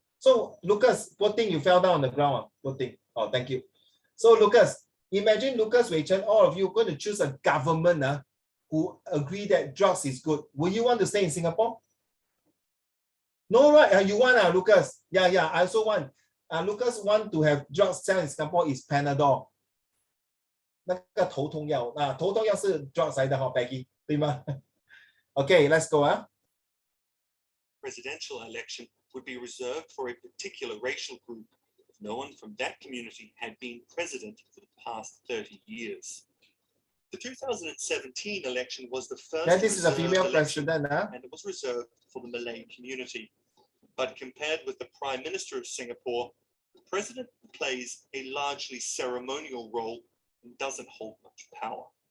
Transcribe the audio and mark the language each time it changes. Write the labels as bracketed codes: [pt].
[en] So Lucas, poor thing, you fell down on the ground. Poor thing. Oh, thank you. So Lucas, imagine Lucas, Wei Chen, all of you going to choose a government who agree that drugs is good. Will you want to stay in Singapore? No, right? You want, Lucas? Yeah, I also want. Lucas want to have drugs sell in Singapore is Panadol. [zh] 那个头痛药，头痛药是 drugs 来的哈 ，Peggy， 对吗？ [en] Okay, let's go. Presidential election would be reserved for a particular racial group if no one from that community had been president for the past 30 years. The 2017 election was the first Then this is a female election, president, and it was reserved for the Malay community. But compared with the Prime Minister of Singapore, the president plays a largely ceremonial role and doesn't hold much power.